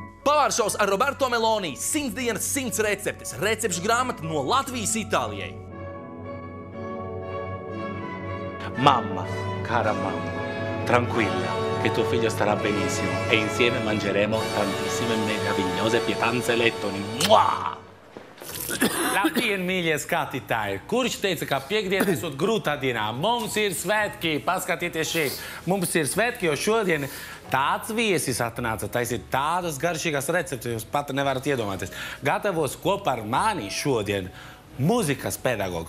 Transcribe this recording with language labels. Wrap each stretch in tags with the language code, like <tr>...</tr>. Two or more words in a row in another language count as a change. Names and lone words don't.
<lv>Pavāršaus ar Roberto Meloni, 100 dienas, 100 receptes, recepšu grāmata no Latvijas Itālijai.</lv> <it>Mamma, cara mamma, tranquilla, che tuo figlio starà benissimo e insieme mangeremo tantissime meravigliose pietanze lettoni. Mua!</it> <lv>Labdien, mīļie skatītāji! Kurš teica, ka piekdiena esot grūtā dienā? Mums ir svētki, paskatieties šeit. Mums ir svētki, jo šodien tāds viesis atnāca. Taisīt tādas garšīgas receptes, jūs pat nevarat iedomāties. Gatavos kopā ar mani šodien mūzikas pedagogs.</lv>